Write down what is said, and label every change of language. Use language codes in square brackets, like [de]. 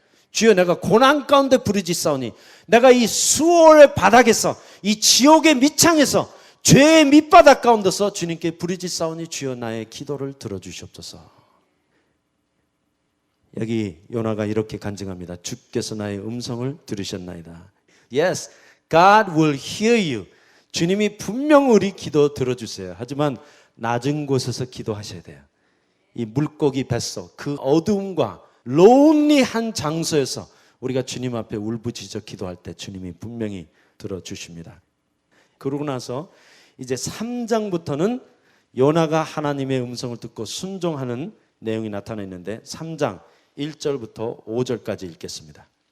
[ko] 주여 내가 고난 가운데 부르짖사오니 내가 이 수월의 바닥에서 이 지옥의 밑창에서 죄의 밑바닥 가운데서 주님께 부르짖사오니 주여 나의 기도를 들어주시옵소서. 여기 요나가 이렇게 간증합니다. 주께서 나의 음성을 들으셨나이다. [en] Yes, God will hear you. [ko] 주님이 분명 우리 기도 들어주세요. 하지만 낮은 곳에서 기도하셔야 돼요. 이 물고기 뱃속 그 어두움과 론리한 장소에서 우리가 주님 앞에 울부짖어 기도할 때 주님이 분명히 들어주십니다. 그러고 나서 이제 3장부터는 요나가 하나님의 음성을 듣고 순종하는 내용이 나타나 있는데 3장 1절부터 5절까지 읽겠습니다.